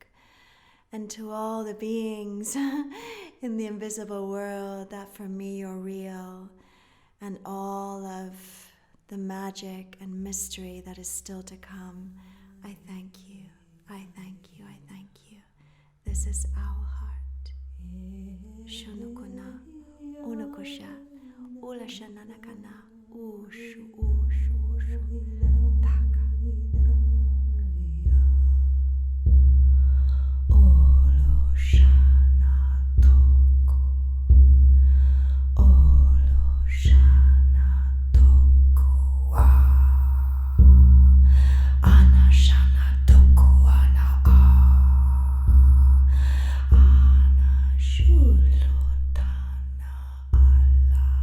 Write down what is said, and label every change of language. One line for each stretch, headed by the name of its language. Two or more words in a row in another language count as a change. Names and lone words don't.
English: And to all the beings in the invisible world that for me are real, and all of the magic and mystery that is still to come, I thank you. I thank you. I thank you. This is our heart. Shunukuna, unukosha, Ula shananakana. Ushu, ushu, ushu. Taka. Olo shana toko. Olo shana toko. Ana shana toko ana ana shulutana ala